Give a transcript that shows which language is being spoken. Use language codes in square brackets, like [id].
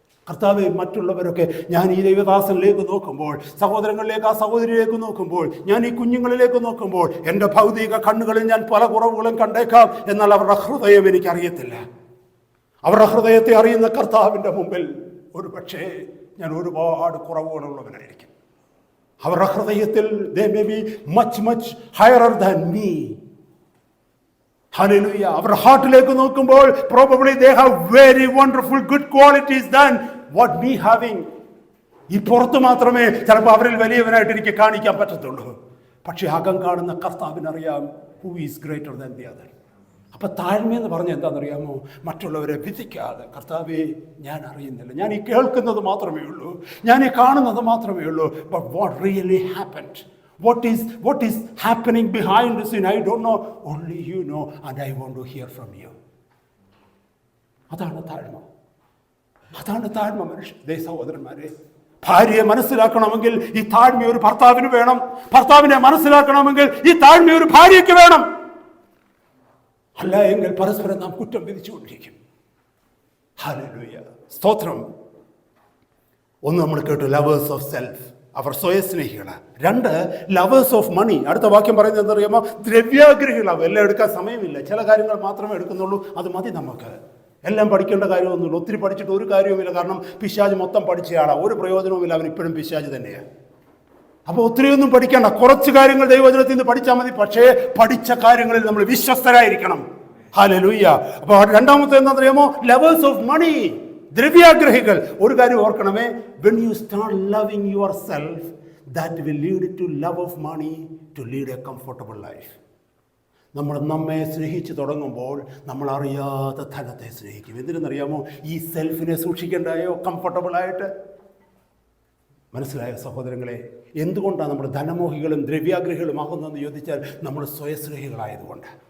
[ml] കർത്താവേ, മറ്റുള്ളവരൊക്കെ ഞാൻ ഈ ദൈവദാസനിലേക്ക് നോക്കുമ്പോൾ, സഹോദരങ്ങളിലേക്ക്, ആ സഹോദരിയിലേക്ക് നോക്കുമ്പോൾ, ഞാൻ ഈ കുഞ്ഞുങ്ങളിലേക്ക് നോക്കുമ്പോൾ എൻ്റെ ഭൗതിക കണ്ണുകളിൽ ഞാൻ പല കുറവുകളും കണ്ടേക്കാം. എന്നാൽ അവരുടെ ഹൃദയം എനിക്കറിയത്തില്ല. അവരുടെ ഹൃദയത്തെ അറിയുന്ന കർത്താവിൻ്റെ മുമ്പിൽ ഒരു പക്ഷേ ഞാൻ ഒരുപാട് കുറവുകളുള്ളവനായിരിക്കും. അവരുടെ ഹൃദയത്തിൽ [en] they may be much higher than me. Hallelujah. [ml] അവരുടെ ഹാർട്ടിലേക്ക് നോക്കുമ്പോൾ [en] probably they have very wonderful good qualities than what me having. [ml] ഈ പുറത്ത് മാത്രമേ ചിലപ്പോൾ അവരിൽ വലിയവനായിട്ട് എനിക്ക് കാണിക്കാൻ പറ്റത്തുള്ളൂ. പക്ഷേ അകം കാണുന്ന കർത്താവിനറിയാം [en] who is greater than the other. [ml] അപ്പം താഴ്മയെന്ന് പറഞ്ഞാൽ എന്താണെന്നറിയാമോ? മറ്റുള്ളവരെ വിധിക്കാതെ, കർത്താവേ ഞാൻ അറിയുന്നില്ല, ഞാൻ ഈ കേൾക്കുന്നത് മാത്രമേ ഉള്ളൂ, ഞാൻ ഈ കാണുന്നത് മാത്രമേ ഉള്ളൂ. [en] But what really happened? What is happening behind the scene? I don't know. Only you know, and I want to hear from you. [ml] അതാണ് താഴ്മ. അതാണ് താഴ്മ. മനുഷ്യ സഹോദരന്മാരെ, ഭാര്യയെ മനസ്സിലാക്കണമെങ്കിൽ ഈ താഴ്മ ഒരു ഭർത്താവിന് വേണം. ഭർത്താവിനെ മനസ്സിലാക്കണമെങ്കിൽ ഈ താഴ്മ ഒരു ഭാര്യയ്ക്ക് വേണം. അല്ല എങ്കിൽ പരസ്പരം നാം കുറ്റം വിധിച്ചുകൊണ്ടിരിക്കും. ഹല്ലേലൂയ, സ്തോത്രം. ഒന്ന് നമ്മൾ കേട്ടു, [en] lovers of self, [ml] our സ്വയസ്നേഹികളാണ്. 2, [en] Lovers of money. [ml] അടുത്ത വാക്യം പറയുന്നത് എന്തറിയാമോ? ദ്രവ്യാഗ്രഹികളാവും. എല്ലാം എടുക്കാൻ സമയമില്ല, ചില കാര്യങ്ങൾ മാത്രമേ എടുക്കുന്നുള്ളൂ. അത് മതി നമുക്ക്. എല്ലാം പഠിക്കേണ്ട കാര്യമൊന്നുമില്ല. ഒത്തിരി പഠിച്ചിട്ട് ഒരു കാര്യവുമില്ല. കാരണം പിശാച് മൊത്തം പഠിച്ചയാളാണ്, ഒരു പ്രയോജനവുമില്ല. അവൻ ഇപ്പോഴും പിശാച് തന്നെയാണ്. അപ്പോൾ ഒത്തിരിയൊന്നും പഠിക്കേണ്ട, കുറച്ച് കാര്യങ്ങൾ ദൈവവചനത്തിൽ നിന്ന് പഠിച്ചാൽ മതി. പക്ഷേ പഠിച്ച കാര്യങ്ങളിൽ നമ്മൾ വിശ്വസ്തരായിരിക്കണം. ഹല്ലേലൂയ. അപ്പോൾ രണ്ടാമത്തെ എന്താണെന്നറിയാമോ? [en] Lovers of money. [ml] ദ്രവ്യാഗ്രഹികൾ. ഒരു കാര്യം ഓർക്കണമേ, [en] when you start loving yourself, that will lead to love of money, to lead a comfortable life. [ml] നമ്മൾ നമ്മെ സ്നേഹിച്ച് തുടങ്ങുമ്പോൾ നമ്മൾ അറിയാതെ ധനത്തെ സ്നേഹിക്കും. എന്തിനെന്നറിയാമോ? ഈ സെൽഫിനെ സൂക്ഷിക്കേണ്ടായോ കംഫർട്ടബിളായിട്ട്. മനസ്സിലായ സഹോദരങ്ങളെ? എന്തുകൊണ്ടാണ് നമ്മൾ ധനമോഹികളും ദ്രവ്യാഗ്രഹികളും ആകുന്നതെന്ന് ചോദിച്ചാൽ നമ്മൾ സ്വയസ്നേഹികളായതുകൊണ്ട്.